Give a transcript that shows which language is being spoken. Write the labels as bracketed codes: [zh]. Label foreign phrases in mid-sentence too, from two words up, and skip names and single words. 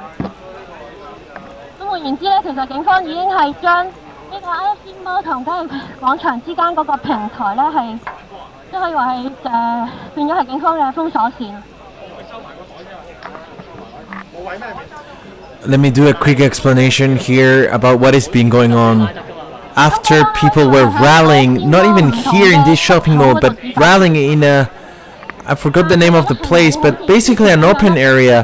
[yue] 咁換言之咧，其實警方已經係將呢個 IFC Mall 同交易廣場之間嗰個平台咧係，即可以話係變咗係警方嘅封鎖線。 [en] Let me do a quick explanation here about what has been going on. After people were rallying, not even here in this shopping mall, but rallying in I forgot the name of the place, but basically an open area.